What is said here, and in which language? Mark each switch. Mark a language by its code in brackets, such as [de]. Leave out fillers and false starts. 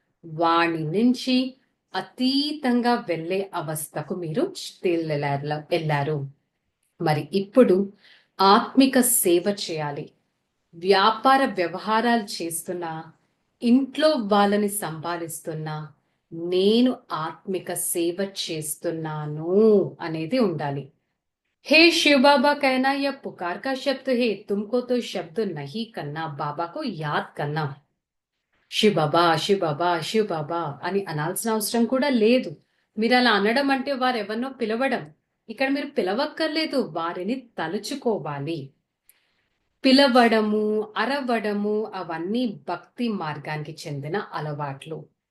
[te] వాణి నుంచి అతీతంగా వెళ్ళే అవస్థకు మీరు వెళ్ళారు. మరి ఇప్పుడు ఆత్మిక సేవ చేయాలి. వ్యాపార వ్యవహారాలు చేస్తున్నా, ఇంట్లో వాళ్ళని సంపాదిస్తున్నా, నేను ఆత్మిక సేవ చేస్తున్నాను అనేది ఉండాలి. [hi] हे शिव बाबा कहना यह पुकार का शब्द है, तुमको तो शब्द नहीं करना, बाबा को याद करना. [te] శివ్ బాబా, శివ్ బాబా, శివ్ బాబా అని అనాల్సిన అవసరం కూడా లేదు. మీరు అలా అనడం అంటే వారెవరినో పిలవడం. ఇక్కడ మీరు పిలవక్కర్లేదు, వారిని తలుచుకోవాలి. పిలవడము, అరవడము అవన్నీ భక్తి మార్గానికి చెందిన అలవాట్లు.